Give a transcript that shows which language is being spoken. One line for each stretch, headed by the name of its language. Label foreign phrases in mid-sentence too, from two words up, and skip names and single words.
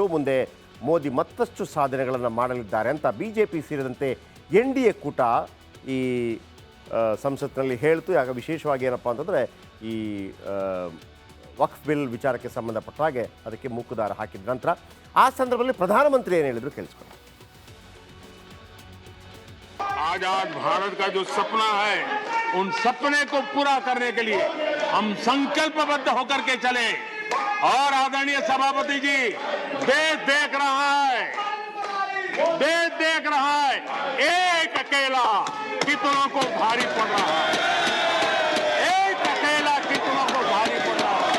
Kannada: ಮುಂದೆ ಮೋದಿ ಮತ್ತಷ್ಟು ಸಾಧನೆಗಳನ್ನು ಮಾಡಲಿದ್ದಾರೆ ಅಂತ BJP ಸೇರಿದಂತೆ NDA ಕೂಟ ಈ ಸಂಸತ್ನಲ್ಲಿ ಹೇಳ್ತು. ಆಗ ವಿಶೇಷವಾಗಿ ಏನಪ್ಪ ಅಂತಂದರೆ ಈ ವಕ್ಫ್ ಬಿಲ್ ವಿಚಾರಕ್ಕೆ ಸಂಬಂಧಪಟ್ಟ ಹಾಗೆ ಅದಕ್ಕೆ ಮೂಕುದಾರ ಹಾಕಿದ ನಂತರ ಆ ಸಂದರ್ಭದಲ್ಲಿ ಪ್ರಧಾನಮಂತ್ರಿ ಏನು ಹೇಳಿದ್ರು ಕೇಳಿಸ್ಕೊಂಡು.
Hindi: आजाद भारत का जो सपना है, उन सपने को पूरा करने के लिए हम संकल्पबद्ध होकर के चले। और आदरणीय सभापति जी, देश देख रहा है, एक अकेला कितनों को भारी पड़ रहा है, एक अकेला कितनों को भारी पड़ रहा है।